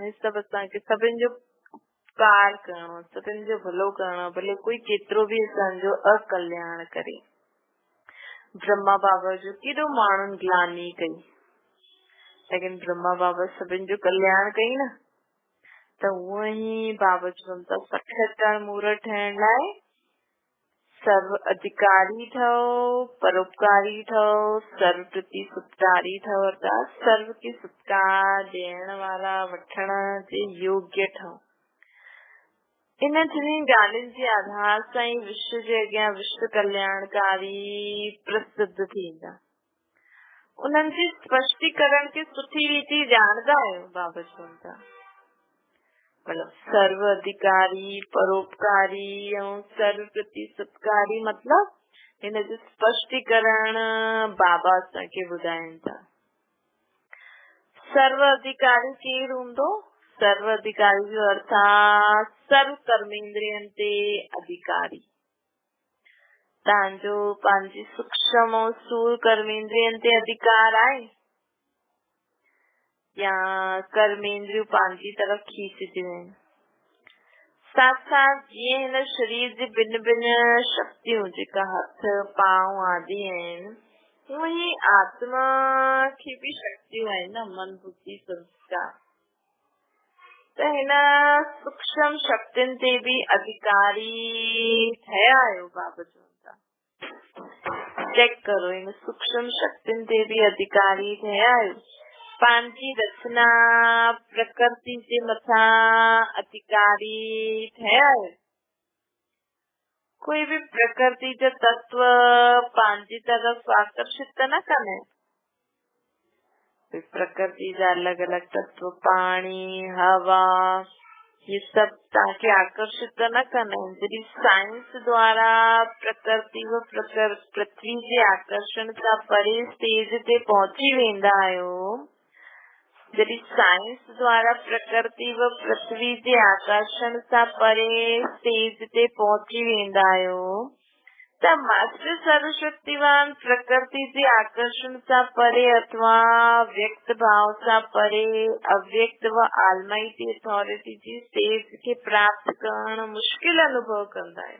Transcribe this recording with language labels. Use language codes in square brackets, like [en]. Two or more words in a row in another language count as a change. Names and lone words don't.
[sd] हाणे सभु असांखे सभिनि जो उपकार करणो, सभिनि जो भलो करणो, भले कोई केतिरो बि असांजो अकल्याण करे। ब्रह्मा बाबा जो केॾो माण्हुनि ग्लानी कई, लेकिन ब्रह्मा बाबा सभिनि जो कल्याण कई न। त उहो ई बाबा चवनि था साक्षात्कार मूर्त ठहिण लाइ सर्व अधिकारी ठहो, परोपकारी ठहो, सर्व प्रति सत्कारी ठहो, अर्थात सर्व के सत्कार ॾियण वारा वठण जे योग्य ठहो। इन टिनी ॻाल्हियुनि जे आधार सां ई विश्व जे अॻियां विश्व कल्याणकारी प्रसिद्ध थींदा। उन्हनि जे स्पष्टीकरण खे सुठी रीति ॼाणदा आहियो। बाबा चवनि था मतलब सर्व अधिकारी, परोपकारी ऐं सर्व प्रति सत्कारी, मतलब हिन जो स्पष्टीकरण बाबा असांखे ॿुधाइनि था। सर्व अधिकारी केरु हूंदो? सर्व अधिकारी जो अर्थ आहे सर्व कर्मेंद्रियनि ते अधिकारी। तव्हांजो पंहिंजी सूक्ष्म ऐं स्थूल कर्मेंद्रियनि ते अधिकार आहे, या कर्मेंद्रियूं पंहिंजी तरफ़ खींचदियूं आहिनि। साथ साथ जीअं हिन शरीर जी भिन्न भिन्न शक्तियूं जेका हथ पांव आदि आहिनि, उहे [hi] आत्मा की भी शक्तियों है ना, [sd] मन बुद्धि संस्कार। तो हिन सूक्ष्म शक्तियुनि ते भी अधिकारी ठहिया आहियो। बाबा चवनि था चेक करो, इन सूक्ष्म शक्तियुनि ते भी अधिकारी ठहिया आहियो। पंहिंजी रचना प्रकृति जे मथां अधिकारी ठहिया आहियो। कोई भी प्रकृति जो तत्व पंहिंजी तरफ आकर्षित त न कंदा आहिनि। प्रकृति जा अलग अलग तत्व, पानी, हवा, ये सब तव्हांखे आकर्षित त न कंदा आहिनि। जॾहिं साइंस द्वारा प्रकृति व पृथ्वी जे आकर्षण सां परे स्टेज ते पहुची वेंदा आहियो, जॾहिं साइंस द्वारा प्रकृति व पृथ्वी जे आकर्षण सां परे स्टेज ते पहुची वेंदा आहियो त मास्टर सर्वशक्तिवान प्रकृति जे आकर्षण सां परे अथवा व्यक्त भाव सां परे अव्यक्त व [en] almighty authority [sd] जी स्टेज खे प्राप्त करण मुश्किल अनुभव कंदा आहियो।